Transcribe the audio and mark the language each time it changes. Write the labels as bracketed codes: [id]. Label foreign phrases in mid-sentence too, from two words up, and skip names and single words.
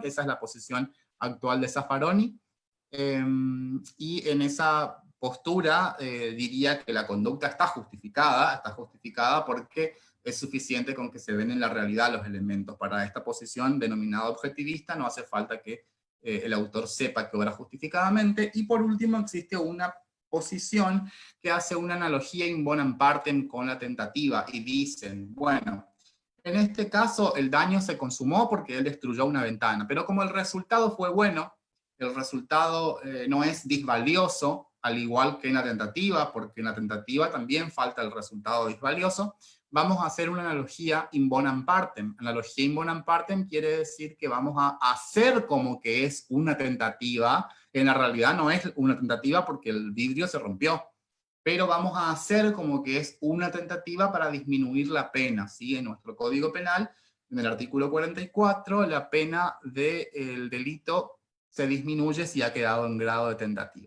[es] Esa es la posición actual de Zaffaroni. Y en esa postura diría que la conducta está justificada porque es suficiente con que se ven en la realidad los elementos. Para esta posición denominada objetivista no hace falta que el autor sepa que obra justificadamente. Y por último existe una posición que hace una analogía [la] in bonam partem [es] con la tentativa y dicen, bueno, en este caso el daño se consumó porque él destruyó una ventana, pero como el resultado fue bueno, el resultado no es disvalioso, al igual que en la tentativa, porque en la tentativa también falta el resultado disvalioso, vamos a hacer una analogía [la] in bonam partem. [es] Analogía [la] in bonam partem [es] quiere decir que vamos a hacer como que es una tentativa. En la realidad no es una tentativa porque el vidrio se rompió, pero vamos a hacer como que es una tentativa para disminuir la pena, ¿sí? En nuestro Código Penal, en el artículo 44, la pena del delito se disminuye si ha quedado en grado de tentativa.